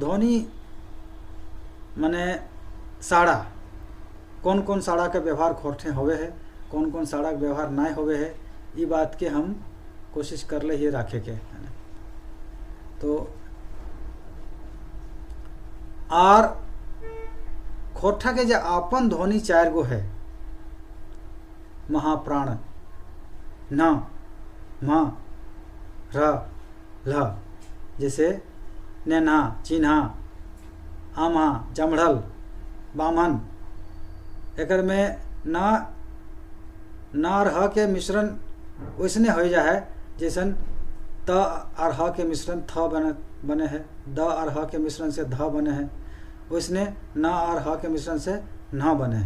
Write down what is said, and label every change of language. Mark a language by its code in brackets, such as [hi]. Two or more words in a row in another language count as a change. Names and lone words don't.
[mag] ध्वनि माने साड़ा, कौन कौन साड़ा के व्यवहार खोरठे होवे है, कौन कौन साड़ा के व्यवहार ना होवे है, ये बात के हम कोशिश कर ले ही राखे के। तो और खोरठा के जो अपन ध्वनि 4 गो है, महाप्राण, न, म, र, ल, जैसे नेन्हा, चिन्हा, आम्हा, जमढ़ल, बामन। एकर में न और ह के मिश्रण वैसने हो जा है जैसन त और ह के मिश्रण थ बने है, द और ह के मिश्रण से ध बने हैं, वैसने न और ह के मिश्रण से न बने हैं।